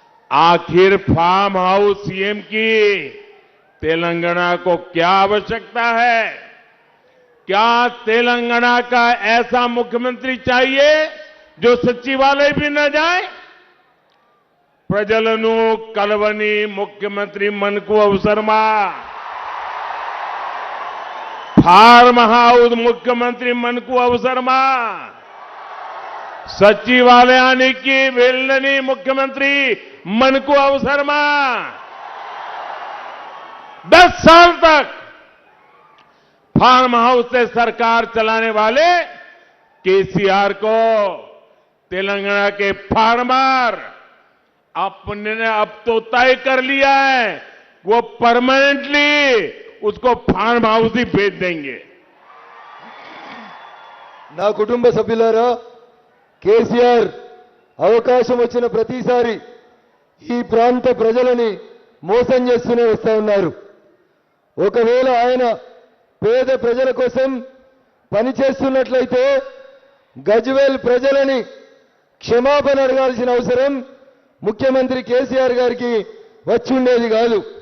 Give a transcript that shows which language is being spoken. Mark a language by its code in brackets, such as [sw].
[hi] आखिर farm house CM की तेलंगाना को क्या आवश्यकता है? क्या तेलंगाना का ऐसा मुख्यमंत्री चाहिए जो सचिवालय भी न जाए? [te] ప్రజలను కలవని ముఖ్యమంత్రి మనకు అవసరమా? [hi] फार्म हाउस मुख्यमंत्री [te] మనకు అవసరమా? సచివాలయానికి వెళ్ళని मुख्यमंत्री మనకు అవసరమా? [hi] 10 साल तक फार्म हाउस से सरकार चलाने वाले केसीआर को तेलंगाना के फार्मर अपने ने अब तो तय कर लिया है, वो परमानेंटली उसको फार्म हाउस ही भेज देंगे। [te] నా కుటుంబ సభ్యులారా, కేసీఆర్ అవకాశం వచ్చిన ప్రతిసారి ఈ ప్రాంత ప్రజలని మోసం చేస్తూనే వస్తా ఉన్నారు. ఒకవేళ ఆయన పేద ప్రజల కోసం పనిచేస్తున్నట్లయితే గజ్వేల్ ప్రజలని క్షమాపణ అడగాల్సిన అవసరం ముఖ్యమంత్రి కేసీఆర్ గారికి వచ్చి ఉండేది కాదు.